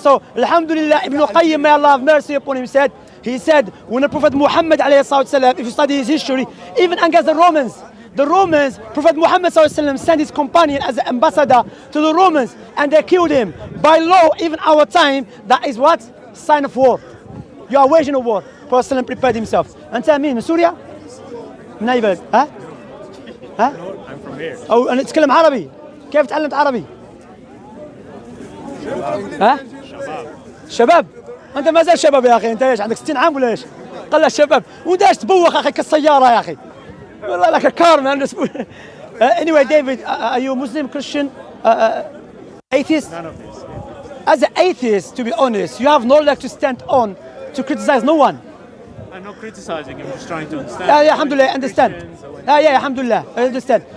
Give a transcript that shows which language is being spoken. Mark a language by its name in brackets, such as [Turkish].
[English] So alhamdulillah, Ibn Qayyim, may Allah have mercy upon him, he said when the Prophet Muhammad alayhi salam, if you study his history, even against the Romans, Prophet Muhammad sent his companion as an ambassador to the Romans and they killed him. By law, even our time, that is what? Sign of war. You are waging a war. Prophet prepared himself. [Arabic] أنت مين من سوريا؟ من أي بلد؟ ها؟ ها؟ [English] I'm from here. [Arabic] أو أنا أتكلم عربي. كيف تعلمت عربي؟ ها؟ شباب. أنت ما زال شباب يا أخي. أنت إيش عندك 60 عام ولا إيش؟ قل الشباب. وأنت إيش تبوخ أخي كالسيارة يا أخي. [English] والله like a car man. Anyway, David, are you Muslim, Christian, atheist? None of this. As an atheist, to be honest, you have no leg to stand on to criticize no one. I'm not criticizing, I'm just trying to understand. Yeah, alhamdulillah, I understand. Yeah, alhamdulillah, I understand.